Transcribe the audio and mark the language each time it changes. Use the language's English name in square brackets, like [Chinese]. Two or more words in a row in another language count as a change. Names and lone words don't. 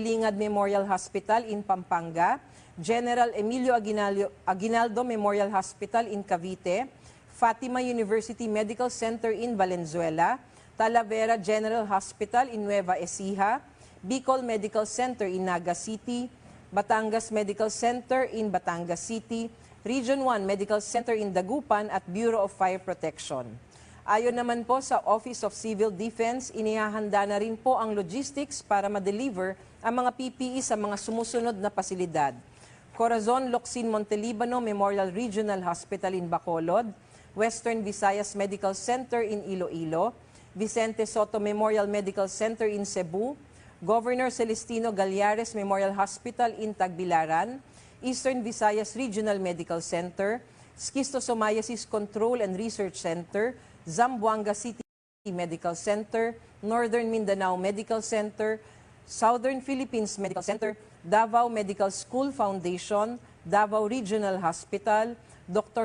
[English] Lingad Memorial Hospital in Pampanga, General Emilio Aguinaldo Memorial Hospital in Cavite, Fatima University Medical Center in Valenzuela, Talavera General Hospital in Nueva Ecija, Bicol Medical Center in Naga City, Batangas Medical Center in Batangas City, Region 1 Medical Center in Dagupan at Bureau of Fire Protection. [Filipino] Ayon naman po sa Office of Civil Defense, inihahanda na rin po ang logistics para ma-deliver ang mga PPE sa mga sumusunod na pasilidad. [English] Corazon Locsin Montelibano Memorial Regional Hospital in Bacolod, Western Visayas Medical Center in Iloilo, Vicente Soto Memorial Medical Center in Cebu, Governor Celestino Gallares Memorial Hospital in Tagbilaran, Eastern Visayas Regional Medical Center, Schistosomiasis Control and Research Center, Zamboanga City Medical Center, Northern Mindanao Medical Center, Southern Philippines Medical Center, Davao Medical School Foundation, Davao Regional Hospital, Dr.